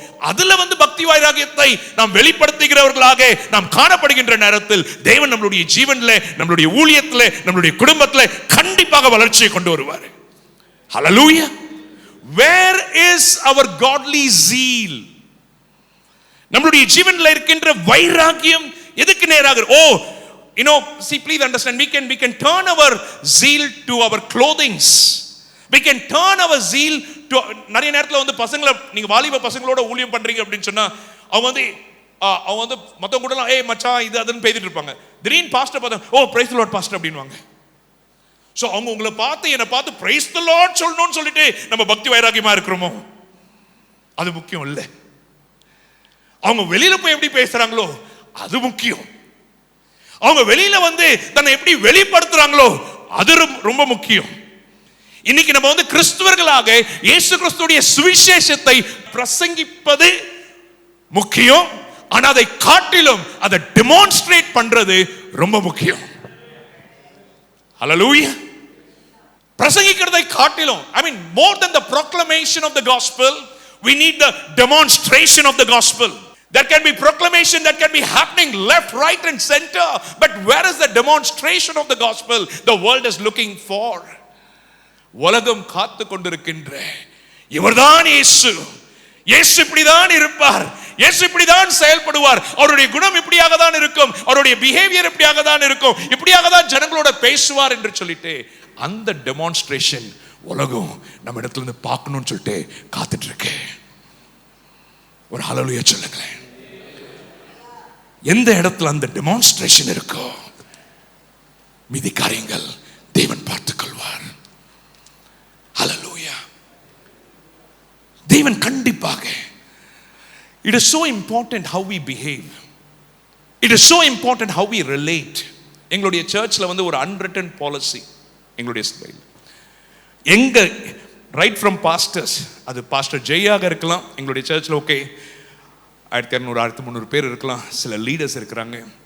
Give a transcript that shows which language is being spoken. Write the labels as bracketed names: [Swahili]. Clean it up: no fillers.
[Tamil] அதுல வந்து பக்தி வைராகியத்தை நாம் வெளிப்படுத்துகிறவர்களாக நாம் காணப்படுகின்ற நேரத்தில் தேவன் நம்மளுடைய ஜீவன்ல, நம்மளுடைய ஊழியத்துல, நம்மளுடைய குடும்பத்துல கண்டிப்பாக வளர்ச்சியை கொண்டு வருவார். ஹல்லேலூயா. [English] Where is our godly zeal? [Tamil] நம்மளுடைய ஜீவன்ல இருக்கின்ற வைராகியம் எதுக்கு நேராக? [English] See, please understand, we can turn our zeal to our clothings. We can turn our zeal to, [Tamil] நிறைய நேரத்துல வந்து பசங்களை, நீங்க வாலிப பசங்களோட ஊழியம் பண்றீங்க அப்படின்னு சொன்னா அவங்க வந்து மத்தவங்க கூட ஏய் மச்சான் இது அதுன்னு பேசிட்டு இருப்பாங்க. திடீர்னு பாஸ்டர் பார்த்தா பிரைஸ் தி லார்ட் பாஸ்டர் அப்படின்வாங்க. சோ அவங்க உங்களை பார்த்து என்னை பார்த்து பிரைஸ் தி லார்ட் சொல்லணும்னு சொல்லிட்டு நம்ம பக்தி வைராகியமா இருக்கிறோமோ? அது முக்கியம் இல்லை. அவங்க வெளியில போய் எப்படி பேசுறாங்களோ அது முக்கியம். அவங்க வெளியில வந்து தன்னை எப்படி வெளிப்படுத்துறாங்களோ அது ரொம்ப முக்கியம். இன்னைக்கு நம்ம வந்து கிறிஸ்துவர்களாக இயேசு கிறிஸ்துவுடைய சுவிசேஷத்தை பிரசங்கிப்பது முக்கியம். ஆனா அதை காட்டிலும் அதை டெமான்ஸ்ட்ரேட் பண்றது ரொம்ப முக்கியம். ஹல்லேலூயா. பிரசங்கிக்கிறதை காட்டிலும், [English] more than the proclamation of the gospel, we need the demonstration of the gospel. There can be proclamation that can be happening left, right and center, but where is the demonstration of the gospel the world is looking for? [Tamil] உலகம் காத்து கொண்டிருக்கின்ற இவர்தான் இயேசு. இயேசு இப்படிதான் இருப்பார், இயேசு இப்படிதான் செயல்படுவார், அவருடைய குணம் இப்படியாக தான் இருக்கும், அவருடைய பிஹேவியர் இப்படியாக தான் இருக்கும், இப்படியாக தான் ஜனங்களோட பேசுவார் என்று சொல்லிட்டு அந்த டெமான்ஸ்ட்ரேஷன் உலகம் நம்ம இடத்துல இருந்து பார்க்கணும்னு சொல்லிட்டு காத்துட்டு இருக்கு. ஒரு ஹல்லேலூயா சொல்லுங்களேன். எந்த இடத்துல அந்த டெமான்ஸ்ட்ரேஷன் இருக்கோ மீதி காரியங்கள் தேவன் பார்த்துக் கொள்வார். ஹல்லேலூயா. தேவன் கண்டிப்பாக. [English] It is so important how we behave. It is so important how we relate. [Tamil] எங்களுடைய சர்ச்ல வந்து ஒரு unwritten policy எங்களுடைய சபையில். எங்க ரைட் ஃப்ரம் பாஸ்டர்ஸ், அது பாஸ்டர் ஜெயாக இருக்கலாம் எங்களுடைய சர்ச்சில், ஓகே 1200 1300 பேர் இருக்கலாம், சில லீடர்ஸ் இருக்கிறாங்க.